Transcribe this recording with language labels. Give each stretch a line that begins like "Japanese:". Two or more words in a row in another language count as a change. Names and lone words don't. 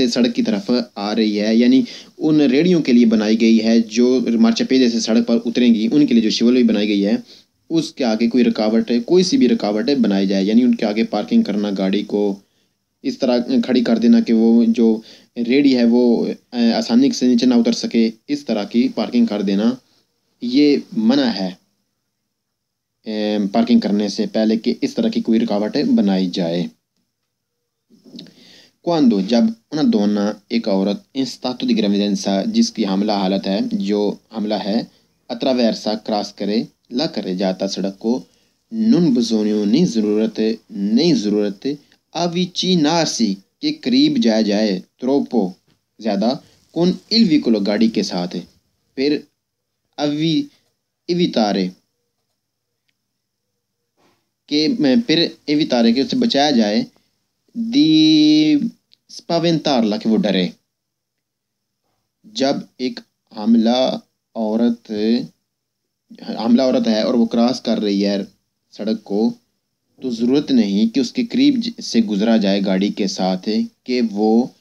Hindi: सड़क की तरफ आ रही है, यानी उन रेडियों के लिए बनाई गई है जो मार्चा पिएदे से सड़क पर उतरेंगी, उनके लिए जो शिवोलो बनाई गई है, उसके आगे कोई रुकावट, कोई सी भी रुकावट बनाई जाए, यानी उनके आगे पार्किंग करना, गाड़ी को इस तरह खड़ी कर देना कि वो जो रेडी है वो आसानी से नीचे ना उतर सके, इस तरह की पार्किंग कर देना, ये मना है पार्किंग करने से पहले कि इस तरह की कोई रुकावट बनाई जाए।
Italian: क्वांडो जब una donna,
Hindi: एक औरत,
Italian: in stato di gravidanza,
Hindi: जिसकी हमला हालत है, जो हमला है, attraversa, क्रॉस करे, ला करे जाता सड़क को,
Italian: non bisogno,
Hindi: नहीं ज़रूरत avvicinarsi, के करीब जाया जाए,
Italian: troppo, ज़्यादा, con il veicolo,
Hindi: गाड़ी के साथ, फिर evitare, के उससे बचाया जाए,
Italian: di spaventarla,
Hindi: कि वो डरे। जब एक हमला औरत है और वो क्रॉस कर रही है सड़क को, तो ज़रूरत नहीं कि उसके करीब से गुजरा जाए गाड़ी के साथ कि वो